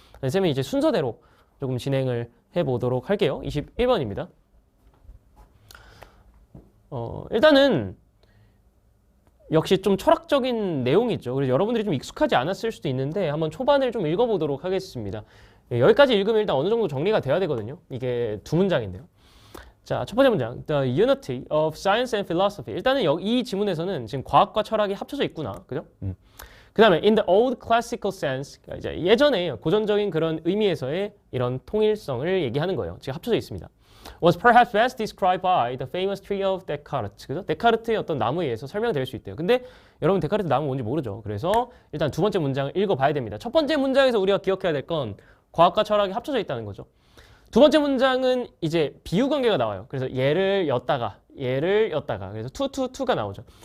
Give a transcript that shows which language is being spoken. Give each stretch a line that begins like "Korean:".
Korean: 쌤은 이제 순서대로 조금 진행을 해 보도록 할게요. 21번입니다. 일단은 역시 좀 철학적인 내용이 있죠. 그래서 여러분들이 좀 익숙하지 않았을 수도 있는데 한번 초반을 좀 읽어보도록 하겠습니다. 여기까지 읽으면 일단 어느 정도 정리가 돼야 되거든요. 이게 두 문장인데요. 자, 첫 번째 문장.
English: The unity of science and philosophy.
Korean: 일단은 이 지문에서는 지금 과학과 철학이 합쳐져 있구나. 그죠? 그 다음에
English: in the old classical sense.
Korean: 그러니까 이제 예전에 고전적인 그런 의미에서의 이런 통일성을 얘기하는 거예요. 지금 합쳐져 있습니다.
English: Was perhaps best described by the famous tree of Descartes.
Korean: 그죠? 데카르트의 어떤 나무에 의해서 설명될 수 있대요. 근데 여러분 데카르트 나무 뭔지 모르죠. 그래서 일단 두 번째 문장을 읽어봐야 됩니다. 첫 번째 문장에서 우리가 기억해야 될 건 과학과 철학이 합쳐져 있다는 거죠. 두 번째 문장은 이제 비유 관계가 나와요. 그래서 얘를 였다가 그래서 투가 나오죠.